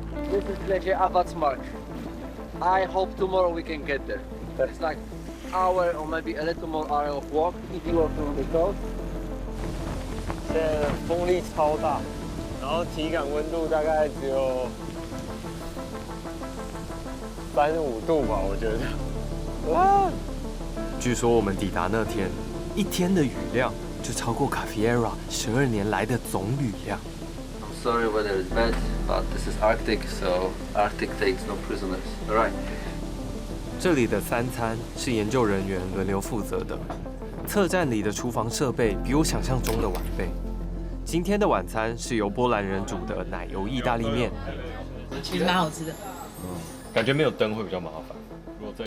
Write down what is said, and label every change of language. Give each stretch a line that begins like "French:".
English: This is Glacier Avatsmark. I hope tomorrow we can get there. It's like hour or maybe a little more hour of walk if you are from the coast.
Chinese: 现在风力超大，然后体感温度大概只有35度吧，我觉得。哇！据说我们抵达那天，一天的雨量就超过 Cafiera 12年来的总雨量。
English: I'm sorry weather is bad, but this is Arctic, so Arctic takes no prisoners. All right.
Chinese: 这里的3餐是研究人员轮流负责的。策站里的厨房设备比我想象中的完备。今天的晚餐是由波兰人煮的奶油意大利面，其实蛮好吃的。感觉没有灯会比较麻烦。